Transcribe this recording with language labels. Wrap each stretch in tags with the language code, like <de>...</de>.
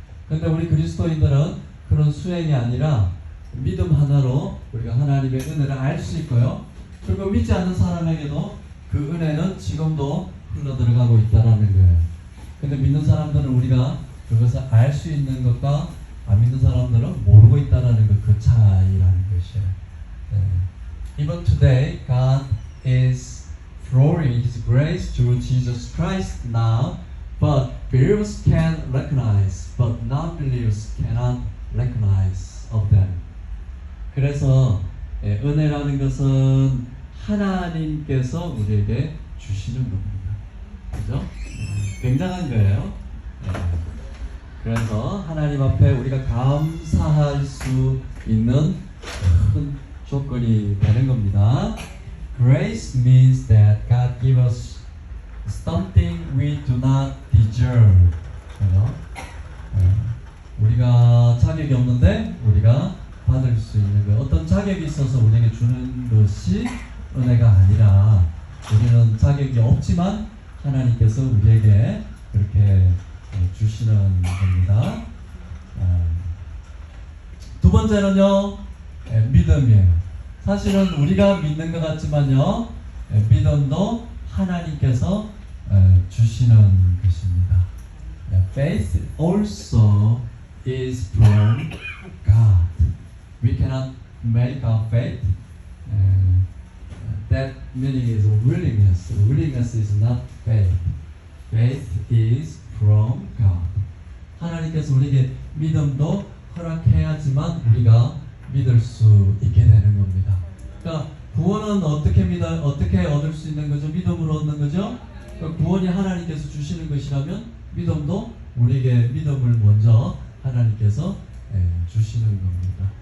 <ko>근데 우리 그리스도인들은 그런 수행이 아니라 믿음 하나로 우리가 하나님의 은혜를 알 수 있고요. 그리고 믿지 않는 사람에게도 그 은혜는 지금도 흘러 들어가고 있다라는 거예요. 근데 믿는 사람들은 우리가 그것을 알 수 있는 것과 안 믿는 사람들은 모르고 있다라는 그 차이라는 것이에요.</ko> <en>Even today, God is throwing His grace through Jesus Christ now, but believers can recognize, but non-believers cannot recognize of them.</en> <ko>그래서 은혜라는 것은 하나님께서 우리에게 주시는 겁니다. 그죠? 굉장한 거예요. 그래서 하나님 앞에 우리가 감사할 수 있는 큰 조건이 되는 겁니다.</ko> <en>Grace means that God gives us something we do not deserve.</en> <ko>그죠? 우리가 자격이 없는데 우리가 받을 수 있는 거예요. 어떤 자격이 있어서 우리에게 주는 것이 은혜가 아니라 우리는 자격이 없지만 하나님께서 우리에게 그렇게 주시는 겁니다. 두 번째는요, 믿음이에요. 사실은 우리가 믿는 것 같지만요, 믿음도 하나님께서 주시는 것입니다.</ko> <en>Faith also is from God. We cannot make our faith. That meaning is willingness. Willingness is not faith. Faith is from God.</en> <ko>하나님께서 우리에게 믿음도 허락해야지만 우리가 믿을 수 있게 되는 겁니다. 그러니까 구원은 어떻게 얻을 수 있는 거죠? 믿음으로 얻는 거죠? 그러니까 구원이 하나님께서 주시는 것이라면 믿음도 우리에게 믿음을 먼저 하나님께서 주시는 겁니다.</ko>